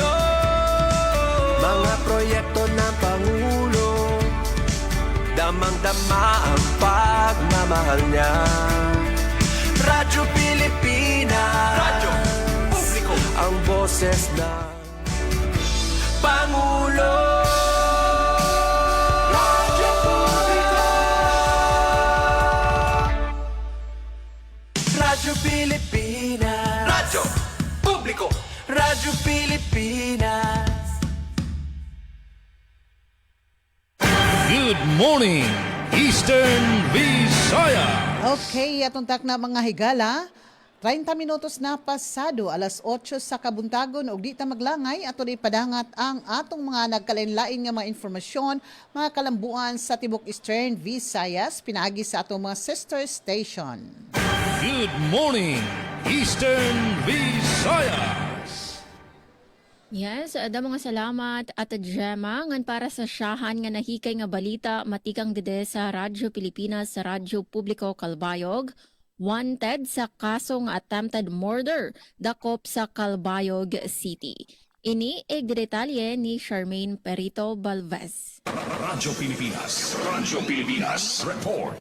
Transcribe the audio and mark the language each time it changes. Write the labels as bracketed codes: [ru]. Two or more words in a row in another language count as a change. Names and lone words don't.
[tl] Mga proyekto ng Pangulo, damang-dama ang pagmamahal niya. Radyo Pilipinas, radyo publiko, ang boses ng Pangulo. Radyo publiko, Radyo Pilipinas, radyo publiko, Radyo Pilipinas. [en] Good morning, Eastern Visayas. [ceb] Okay, atong tak na mga higala. 30 minutos na pasado, alas 8 sa kabuntagon ug di ta maglangay ato di padangat ang atong mga nagkalain-lain nga mga informasyon, mga kalambuan sa tibok Eastern Visayas pinaagi sa atong mga sister station. [en] Good morning, Eastern Visayas. [war] Yes, ada mga salamat at Gemma ngan para sa syahan nga nahikay nga balita matikang dede sa Radyo Pilipinas sa Radyo Publiko Calbayog. Wanted sa kaso nga [en] attempted murder [war] dakop sa Calbayog City. Ini detalye ni Charmaine Perito Balvez. Radyo Pilipinas report.